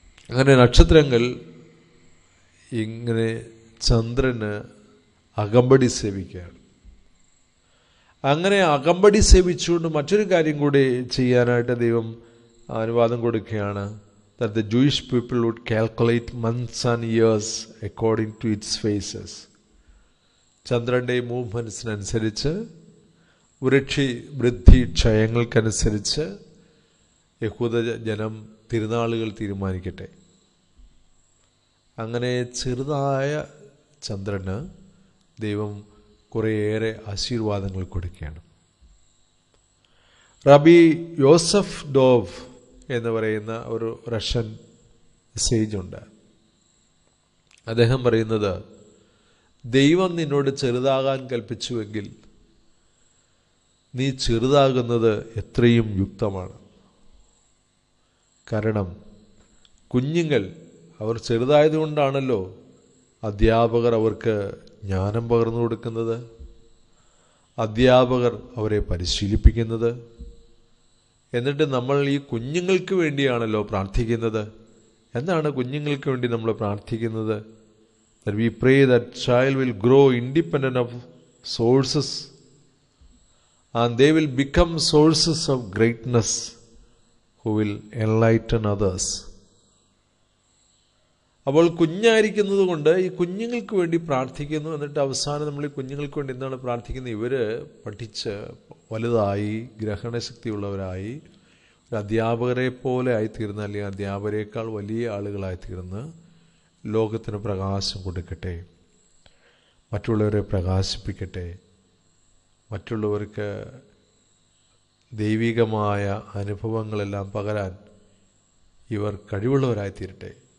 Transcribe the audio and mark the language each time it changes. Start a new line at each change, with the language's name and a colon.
Malayalam: അങ്ങനെ നക്ഷത്രങ്ങൾ ഇങ്ങനെ ചന്ദ്രന് അകമ്പടി സേവിക്കുകയാണ്. അങ്ങനെ അകമ്പടി സേവിച്ചുകൊണ്ട് മറ്റൊരു കാര്യം കൂടി ചെയ്യാനായിട്ട് ദൈവം അനുവാദം കൊടുക്കുകയാണ്.
English: that the Jewish people would calculate months and years according to its phases.
Malayalam: ചന്ദ്രൻ്റെ മൂവ്മെൻറ്റ്സിനനുസരിച്ച് വൃദ്ധി ക്ഷയങ്ങൾക്കനുസരിച്ച് യഹൂദ ജനം തിരുനാളുകൾ തീരുമാനിക്കട്ടെ. അങ്ങനെ ചെറുതായ ചന്ദ്രന് ദൈവം കുറേയേറെ ആശീർവാദങ്ങൾ കൊടുക്കുകയാണ്. റബി യോസഫ് ഡോവ് എന്ന് പറയുന്ന ഒരു റഷ്യൻ സേജുണ്ട്. അദ്ദേഹം പറയുന്നത്, ദൈവം നിന്നോട് ചെറുതാകാൻ കൽപ്പിച്ചുവെങ്കിൽ നീ ചെറുതാകുന്നത് എത്രയും യുക്തമാണ്. കാരണം കുഞ്ഞുങ്ങൾ അവർ ചെറുതായതുകൊണ്ടാണല്ലോ അധ്യാപകർ അവർക്ക് ജ്ഞാനം പകർന്നു കൊടുക്കുന്നത്, അധ്യാപകർ അവരെ പരിശീലിപ്പിക്കുന്നത്. എന്നിട്ട് നമ്മൾ ഈ കുഞ്ഞുങ്ങൾക്ക് വേണ്ടിയാണല്ലോ പ്രാർത്ഥിക്കുന്നത്. എന്താണ് കുഞ്ഞുങ്ങൾക്ക് വേണ്ടി നമ്മൾ പ്രാർത്ഥിക്കുന്നത്?
English: that we pray that child will grow independent of sources and they will become sources of greatness who will enlighten others.
Malayalam: അപ്പോൾ കുഞ്ഞായിരിക്കുന്നത് കൊണ്ട് ഈ കുഞ്ഞുങ്ങൾക്ക് വേണ്ടി പ്രാർത്ഥിക്കുന്നു. എന്നിട്ട് അവസാനം നമ്മൾ ഈ കുഞ്ഞുങ്ങൾക്ക് വേണ്ടി എന്താണ് പ്രാർത്ഥിക്കുന്നത്? ഇവർ പഠിച്ച് വലുതായി ഗ്രഹണശക്തിയുള്ളവരായി ഒരു അധ്യാപകരെ പോലെ ആയിത്തീർന്ന്, അല്ലെങ്കിൽ അധ്യാപകരെക്കാൾ വലിയ ആളുകളായിത്തീർന്ന് ലോകത്തിന് പ്രകാശം കൊടുക്കട്ടെ, മറ്റുള്ളവരെ പ്രകാശിപ്പിക്കട്ടെ, മറ്റുള്ളവർക്ക് ദൈവികമായ അനുഭവങ്ങളെല്ലാം പകരാൻ ഇവർ കഴിവുള്ളവരായിത്തീരട്ടെ.